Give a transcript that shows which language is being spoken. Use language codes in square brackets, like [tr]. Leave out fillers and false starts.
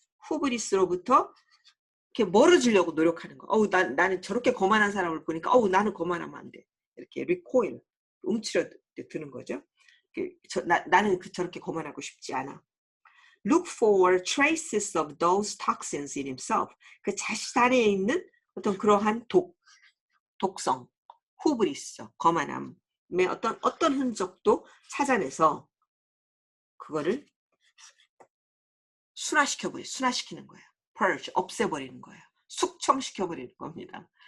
[ko] 후브리스로부터 이렇게 멀어지려고 노력하는 거. 나는 저렇게 거만한 사람을 보니까 나는 거만하면 안 돼. 이렇게 리코일 움츠러드는 거죠. 나는 저렇게 거만하고 싶지 않아. [en] Look for traces of those toxins in himself. [ko] 그 자신 안에 있는 어떤 그러한 독성, 후브리스죠. 거만함의 어떤 흔적도 찾아내서 그거를 순화시키는 거예요. purge, 없애버리는 거예요. 숙청시켜버리는 겁니다.